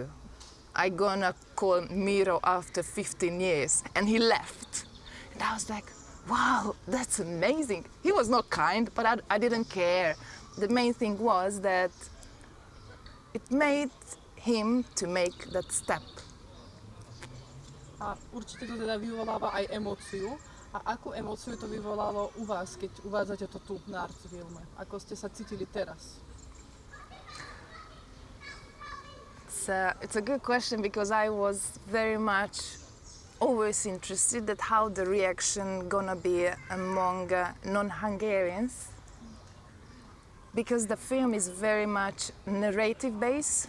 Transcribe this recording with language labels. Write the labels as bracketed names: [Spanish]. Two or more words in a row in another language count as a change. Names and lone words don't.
[English] I'm gonna call Miro after 15 years." And he left. And I was like, wow, that's amazing. He was not kind, but I didn't care. The main thing was that it made him to make that step. [Slovak] A určite to teda vyvoláva aj emóciu. A akú emóciu to vyvolalo u vás, keď uvádzate to tu na art filme? Ako ste sa cítili teraz? [English] It's a good question because I was very much always interested that how the reaction gonna be among non-Hungarians, because the film is very much narrative based.